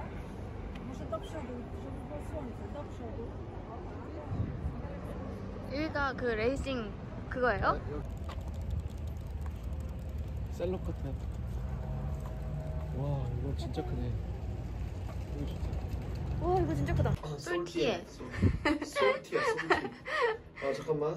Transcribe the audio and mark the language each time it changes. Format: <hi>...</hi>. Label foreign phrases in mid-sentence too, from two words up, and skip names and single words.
<pl>Może do przodu, żeby było słońce. Do przodu.</pl> <ko>여기가 그 레이싱 그거예요? 셀럽 같아. 와, 이거 진짜 크네. 이거 좋다. 와 이거 진짜 크다. 솔티에. 솔티야. 아 잠깐만.</ko>